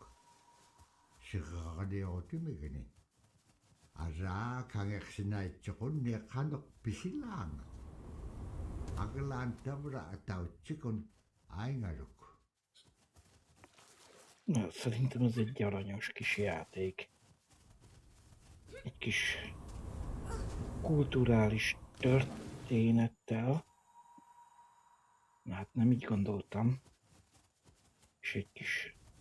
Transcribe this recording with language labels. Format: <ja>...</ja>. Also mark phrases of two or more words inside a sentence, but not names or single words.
<ik>Siqaqaniortumigani. Araa kangersinaaitsoqunni qaneq pisilaanga. Agalaan tavra atautsikun aingaluk.</ik> <hu>Na, szerintem ez egy aranyos kis játék. Egy kis kulturális történettel. Hát nem így gondoltam. És egy kis...</hu>